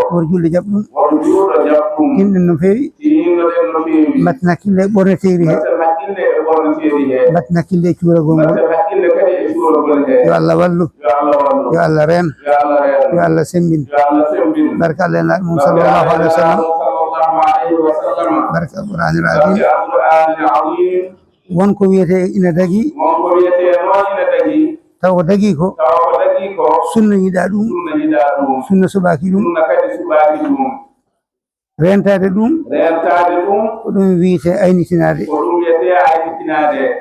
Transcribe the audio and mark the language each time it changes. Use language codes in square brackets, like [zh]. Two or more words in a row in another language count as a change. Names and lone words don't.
[ff] Oɗo julɗo jaɓ ɗum. Oɗo julɗo jaɓ ɗum. Tinɗen no feewi. Tinnoɗen no feewi. Mbatten hakkille e ɓorneteeri he. Mbatten hakkille e ɓorneteeri he. Mbatten hakkille e cuuragol ngol. Mbatten hakkille kadi e cuuragol he. Yo Allah wallu. Yo Allah wallu. Yo Allah reen. Yo Allah reen. Yo Allah sembin. Yo Allah sembin. Barka Allah e laaɗi mum Barka [ar] صلى الله عليه وسلم. [ff] Allah e laaɗi mum [ar] صلى الله عليه وسلم. [ff] Barka [ar] القرآن العظيم. [ff] Barka [ar] القرآن العظيم. [ff] Wonko wiyete ina dagi. Wonko wiyete noon ina dagi. Taw ko dagi ko. Taw ko dagi ko. Sunna yiɗa ɗum. Sunna yiɗa ɗum. Sunna suɓaki ɗum. Sunna kadi suɓaki ɗum. Rentade ɗum. Rentade ɗum. Ko ɗum wiyete aynitinade. Ko ɗum wiyete aynitinade.